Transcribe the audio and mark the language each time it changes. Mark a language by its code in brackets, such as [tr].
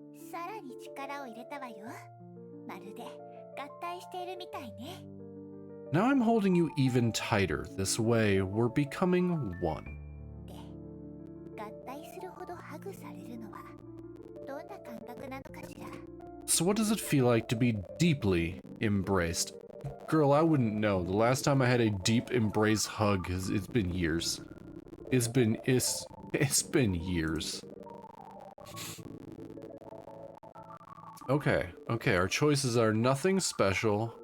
[ja] さらに力を入れたわよ。まるで合体しているみたいね。 [en] Now I'm holding you even tighter. This way, we're becoming one. [ja] で、合体するほどハグされるのはどんな感覚なのかしら。 [en] So what does it feel like to be deeply embraced? Girl, I wouldn't know. The last time I had a deep embrace hug, it's been years. It's been years. Okay, our choices are nothing special.